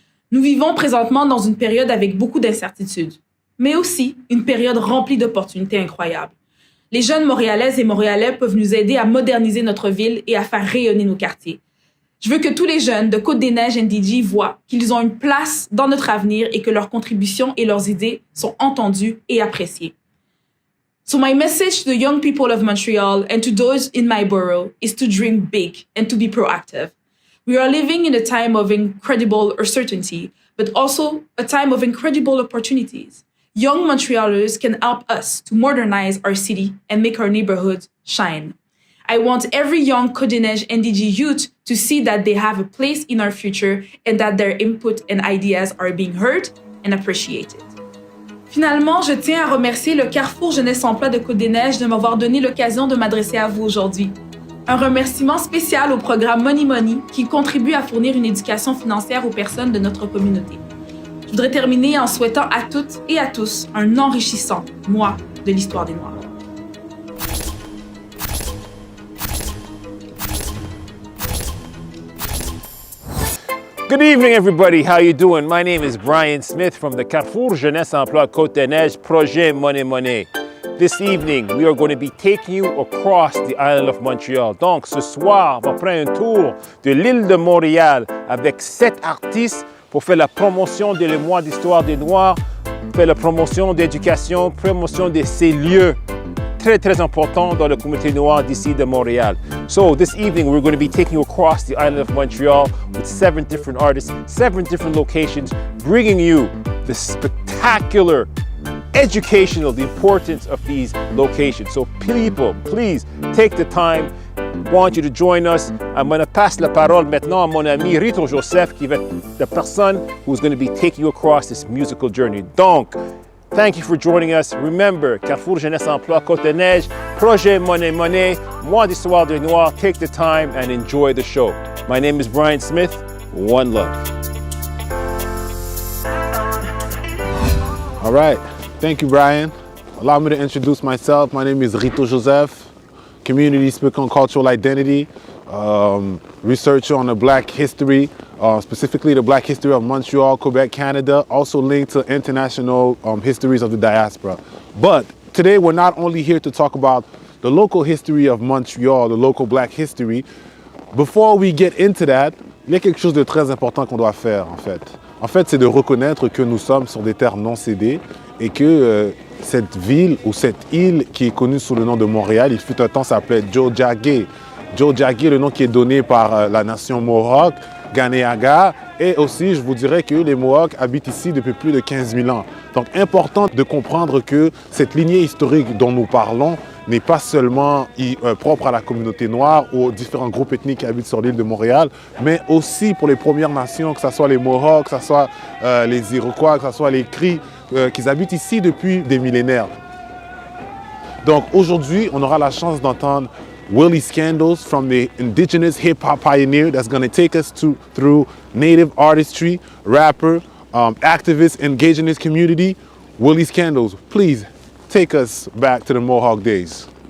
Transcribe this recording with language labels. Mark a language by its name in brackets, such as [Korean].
[French] Nous vivons présentement dans une période avec beaucoup d'incertitudes, mais aussi une période remplie d'opportunités incroyables. Les jeunes Montréalaises et Montréalais peuvent nous aider à moderniser notre ville et à faire rayonner nos quartiers. Je veux que tous les jeunes de Côte-des-Neiges NDG voient qu'ils ont une place dans notre avenir et que leurs contributions et leurs idées sont entendues et appréciées. [English] So my message to the young people of Montreal and to those in my borough is to dream big and to be proactive. We are living in a time of incredible uncertainty, but also a time of incredible opportunities. Young Montrealers can help us to modernize our city and make our neighborhoods shine. I want every young Côte-des-Neiges NDG youth to see that they have a place in our future and that their input and ideas are being heard and appreciated. [French] Finalement, je tiens à remercier le Carrefour Jeunesse-Emploi de Côte-des-Neiges de m'avoir donné l'occasion de m'adresser à vous aujourd'hui. Un remerciement spécial au programme Monnaie Money qui contribue à fournir une éducation financière aux personnes de notre communauté. Je voudrais terminer en souhaitant à toutes et à tous un enrichissant mois de l'histoire des Noirs. [English] Good evening, everybody. How you doing? My name is Brian Smith from the Carrefour Jeunesse-Emploi Côte-des-Neiges, projet Monnaie Money. This evening, we are going to be taking you across the island of Montreal. [French] Donc, ce soir, on va prendre un tour de l'île de Montréal avec 7 artistes pour faire la promotion de le mois d'histoire des Noirs, faire la promotion d'éducation, promotion de ces lieux très importants dans la communauté noire d'ici de Montréal. [English] So this evening we're going to be taking you across the island of Montreal with 7 different artists, 7 different locations, bringing you the spectacular, educational, the importance of these locations. So people, please take the time. I want you to join us. I'm going to pass [French] la parole maintenant à mon ami Rito Joseph, qui va être la personne [English] who's going to be taking you across this musical journey. Donc, thank you for joining us. Remember, Carrefour Jeunesse-Emploi Côte-des-Neiges, projet Monnaie Money, mois d'histoire des Noirs. Take the time and enjoy the show. My name is Brian Smith. One love. All right. Thank you, Brian. Allow me to introduce myself. My name is Rito Joseph, community speaker on cultural identity, researcher on the Black history, specifically the Black history of Montreal, Quebec, Canada, also linked to international histories of the diaspora. But today we're not only here to talk about the local history of Montreal, the local Black history. Before we get into that, [French] il y a quelque chose de très important qu'on doit faire en fait. En fait, c'est de reconnaître que nous sommes sur des terres non cédées et que cette ville ou cette île qui est connue sous le nom de Montréal, il fut un temps s'appelait Tiohtià:ke. Tiohtià:ke, le nom qui est donné par la nation Mohawk, Ganéaga, et aussi je vous dirais que les Mohawks habitent ici depuis plus de 15 000 ans. Donc important de comprendre que cette lignée historique dont nous parlons n'est pas seulement propre à la communauté noire ou aux différents groupes ethniques qui habitent sur l'île de Montréal, mais aussi pour les Premières Nations, que ce soit les Mohawks, que ce soit les Iroquois, que ce soit les Cris, qui habitent ici depuis des millénaires. Donc aujourd'hui, on aura la chance d'entendre [English] Willie Scandals from the indigenous hip-hop pioneer that's going to take us through native artistry, rapper, activist engaged in his community. Willie Scandals, please take us back to the Mohawk days.